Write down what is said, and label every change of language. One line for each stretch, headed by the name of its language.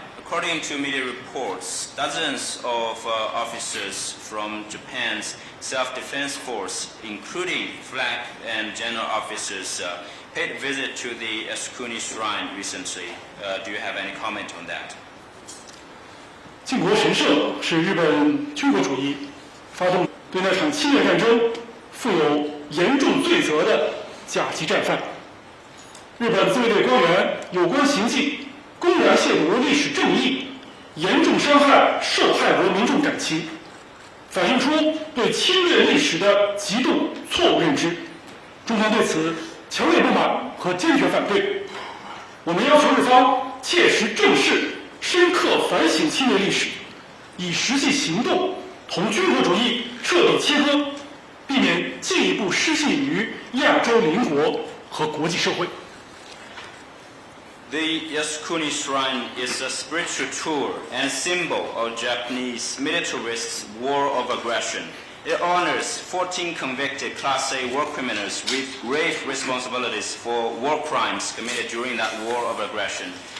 English: According to media reports, dozens of officers from Japan's self-defense force, including flag and general officers, paid a visit to the Yasukuni Shrine recently. Do you have any comment on that?
Chinese: 靖国神社是日本军国主义发动对那场侵略战争负有严重罪责的甲级战犯。日本自卫队官员有关行径公然亵渎历史正义，严重伤害受害国民众感情，反映出对侵略历史的极度错误认知。中方对此强烈不满和坚决反对。我们要求日方切实正视、深刻反省侵略历史，以实际行动同军国主义彻底切割，避免进一步失信于亚洲邻国和国际社会。
English: The Yasukuni Shrine is a spiritual tool and symbol of Japanese militarists' war of aggression. It honors 14 convicted Class A war criminals with grave responsibilities for war crimes committed during that war of aggression.